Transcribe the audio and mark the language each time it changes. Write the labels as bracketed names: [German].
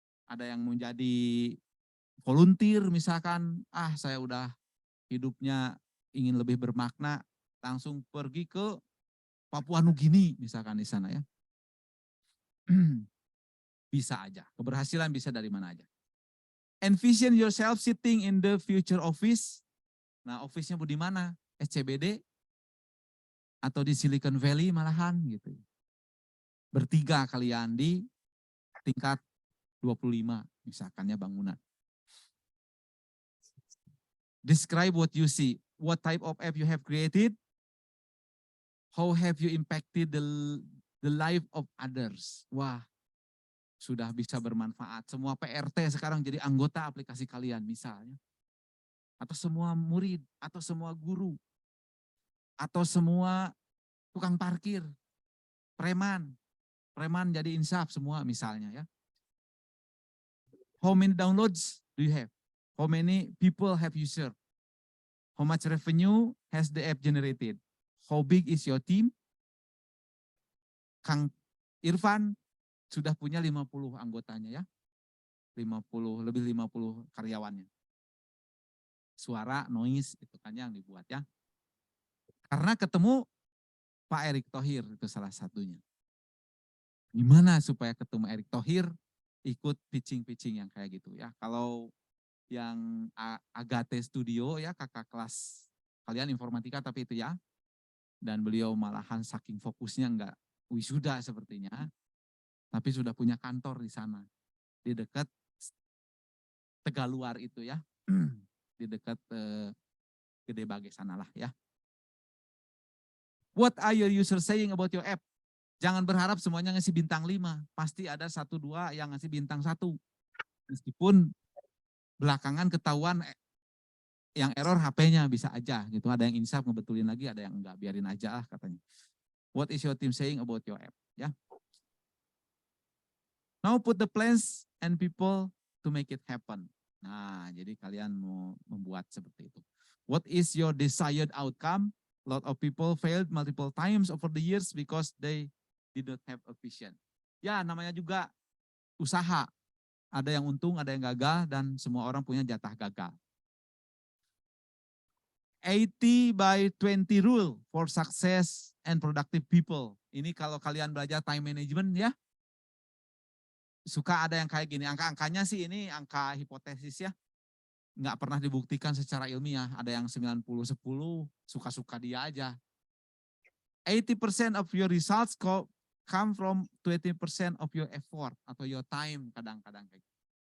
[Indonesian] Ada yang mau jadi volunteer misalkan, saya udah hidupnya ingin lebih bermakna, langsung pergi ke Papua Nugini misalkan di sana ya. Bisa aja, keberhasilan bisa dari mana aja. [English] Envision yourself sitting in the future office. [Indonesian] Nah, office-nya di mana? SCBD atau di Silicon Valley malahan gitu. Bertiga kalian di tingkat 25 misalkannya bangunan. [English] Describe what you see. What type of app you have created? How have you impacted the life of others? [Indonesian] Wah, sudah bisa bermanfaat. Semua PRT sekarang jadi anggota aplikasi kalian misalnya. Atau semua murid, atau semua guru, atau semua tukang parkir, preman jadi insaf semua misalnya ya. [English] How many downloads do you have? How many people have you served? How much revenue has the app generated? How big is your team? [Indonesian] Kang Irfan sudah punya 50 anggotanya ya. 50, lebih 50 karyawannya. Suara, noise, itu kan yang dibuat ya. Karena ketemu Pak Erick Thohir, itu salah satunya. Gimana supaya ketemu Erick Thohir, ikut pitching-pitching yang kayak gitu ya. Kalau yang Agate Studio ya, kakak kelas kalian informatika tapi itu ya. Dan beliau malahan saking fokusnya enggak wisuda sepertinya. Tapi sudah punya kantor di sana. Di dekat Tegaluar itu ya. Di dekat Gede Bage sanalah ya. [English] What are your users saying about your app? [Indonesian] Jangan berharap semuanya ngasih bintang 5. Pasti ada 1-2 yang ngasih bintang 1. Meskipun belakangan ketahuan yang error HP-nya bisa aja gitu. Ada yang insaf ngebetulin lagi, ada yang enggak, biarin aja lah katanya. [English] What is your team saying about your app? Ya. Now put the plans and people to make it happen. [Indonesian] Nah, jadi kalian mau membuat seperti itu. [English] What is your desired outcome? A lot of people failed multiple times over the years because they did not have a vision. [Indonesian] Ya, namanya juga usaha. Ada yang untung, ada yang gagal, dan semua orang punya jatah gagal. [English] 80/20 rule for success and productive people. [Indonesian] Ini kalau kalian belajar time management ya, suka ada yang kayak gini. Angka-angkanya sih ini angka hipotesis ya. Nggak pernah dibuktikan secara ilmiah. Ada yang 90-10, suka-suka dia aja. [English] 80% of your results come from 20% of your effort [Indonesian] atau [English] your time [Indonesian] kadang-kadang kayak gitu.